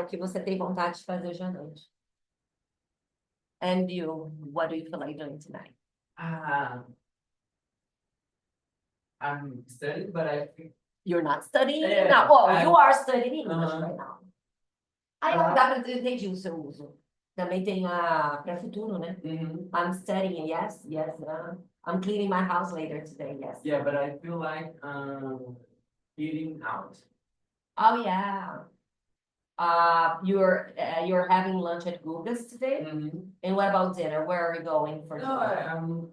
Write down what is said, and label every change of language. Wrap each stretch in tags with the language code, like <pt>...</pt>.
<pt>O que você tem vontade de fazer hoje à noite.</pt> <en>And you, what do you feel like doing tonight? I'm studying, but I think. You're not studying Yeah, now. Well, you are studying English Uh-huh. right now.</en> <pt>Dá para entender o seu uso. Também tem para futuro, né?</pt> <en>I'm studying, yes. I'm cleaning my house later today, yes. Yeah, but I feel like eating out. Oh yeah. You're having lunch at Guga's today? And what about dinner? Where are you going for No, dinner?</en>